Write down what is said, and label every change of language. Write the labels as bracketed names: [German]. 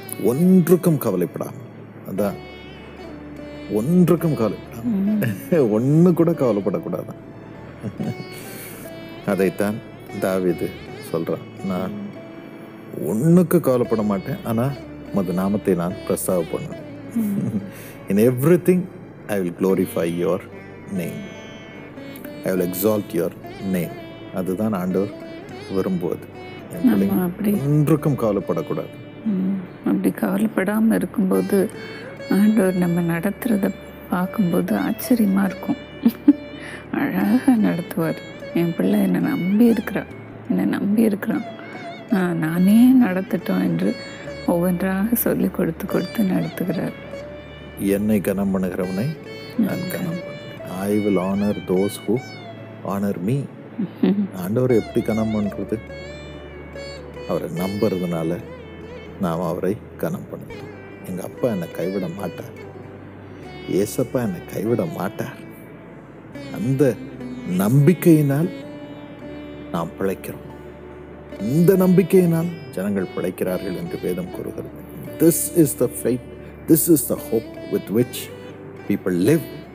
[Tamil] ஒன்றுக்கும் கவலைப்படாமல், அதான் ஒன்றுக்கும் கவலைப்படாமல், ஒன்று கூட கவலைப்படக்கூடாது. அதைத்தான் தாவீது சொல்றான். நான் ஒன்றுக்கு கவலைப்பட மாட்டேன், ஆனால் உமது நாமத்தை நான் பிரஸ்தாவ பண்ணுவேன். [English] In everything I will glorify your name. I will exalt your name. [Tamil] அதுதான் ஆண்டவர் விரும்புவது. ஒன்றுக்கும் கவலைப்படக்கூடாது. அப்படி கவலைப்படாமல் இருக்கும்போது ஆண்டவர் நம்ம நடத்துறத பார்க்கும்போது ஆச்சரியமா இருக்கும். அழகாக நடத்துவார். என் பிள்ளை என்னை நம்பி இருக்கிறான், நானே நடத்தட்டும் என்று ஒவ்வொன்றாக சொல்லி கொடுத்து நடத்துகிறார். என்னை கனம் பண்ணுகிறவனை நான் கனம் பண்ணேன். [English] I will honor those who honor me. [Tamil] ஆண்டவர் எப்படி கனம் பண்ணுறது? அவரை நம்புறதுனால நாம் அவரை கனம் பண்ணணும். எங்கள் அப்பா என்னை கைவிட மாட்டார், ஏசப்பா என்னை கைவிட மாட்டார். அந்த நம்பிக்கையினால் நாம் பிழைக்கிறோம். இந்த நம்பிக்கையினால் ஜனங்கள் பிழைக்கிறார்கள் என்று வேதம் கூறுகிறது. [English] This is the faith, this is the hope with which people live.